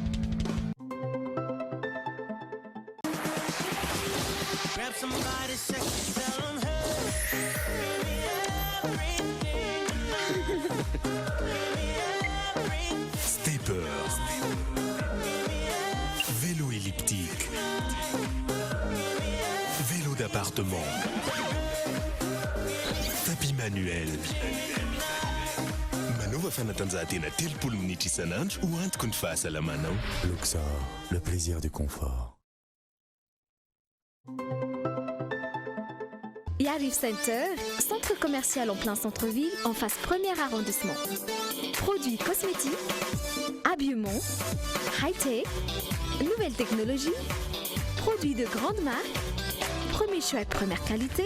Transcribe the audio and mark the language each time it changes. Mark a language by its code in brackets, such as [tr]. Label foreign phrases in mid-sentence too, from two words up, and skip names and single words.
[fr] Stepper. Vélo elliptique. Vélo d'appartement. Tapis manuel. [mg] Manova fanatanjahantena 30 minitra isan'andro ho antoky ny fahasalamanao. [fr] Luxor, le plaisir du confort. Yarif Center, centre commercial en plein centre-ville, en face premier arrondissement. Produits cosmétiques, habillement, high-tech, nouvelles technologies, produits de grande marque, premier choix et première qualité.